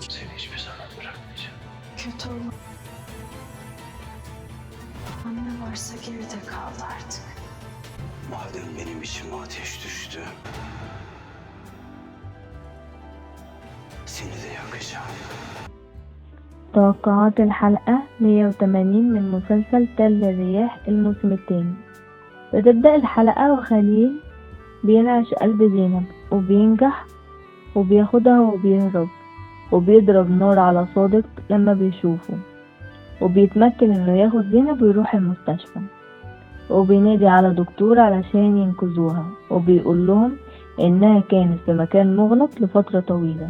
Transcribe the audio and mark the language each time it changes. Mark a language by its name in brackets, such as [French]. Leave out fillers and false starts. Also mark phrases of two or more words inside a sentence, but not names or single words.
[Turkish] Seni hiçbir zaman bırakmayacağım. Kötü olma. Anne varsa geride kaldı artık. Madem benim içime ateş düştü, seni de yakacağım. [Arabic] توقعات الحلقة 180 من مسلسل تل الرياح الموسم الثاني. بتبدأ الحلقة وخليل بينعش قلب زينب وبينجح وبياخدها وبيهرب وبيضرب نار على صادق لما بيشوفه وبيتمكن انه ياخد زينب ويروح المستشفى وبينادي على دكتور علشان ينقذوها وبيقول لهم انها كانت في مكان مغلق لفترة طويلة.